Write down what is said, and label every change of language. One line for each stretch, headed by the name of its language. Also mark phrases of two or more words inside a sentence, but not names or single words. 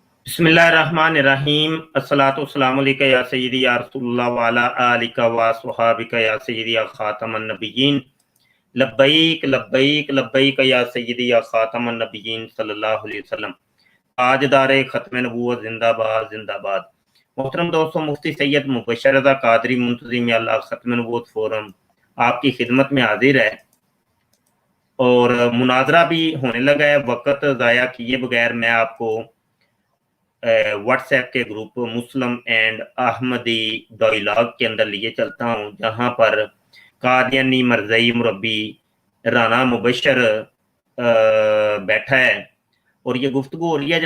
Arabic: بسم الله الرحمن الرحيم الصلاة والسلام عليك يا سيدي يا رسول الله وعلى آلك وأصحابك يا سيدي يا خاتم النبيين لبيك لبيك لبيك يا سيدي يا خاتم النبيين صلى الله عليه وسلم.
Urdu: تاجدار ختم نبوت زندہ باد زندہ باد. محترم دوستو، مفتی سید مبشر رضا قادری منتظم اللہ ختم نبوت فورم آپ کی خدمت میں حاضر ہے اور مناظرہ بھی ہونے لگا ہے. وقت ضائع کیے بغیر میں آپ کو واٹس ایپ کے گروپ مسلم اینڈ احمدی ڈائیلاگ کے اندر لیے چلتا ہوں، جہاں پر قادیانی مرزئی مربی رانا مبشر بیٹھا ہے اور یہ گفتگو ہو رہی ہے.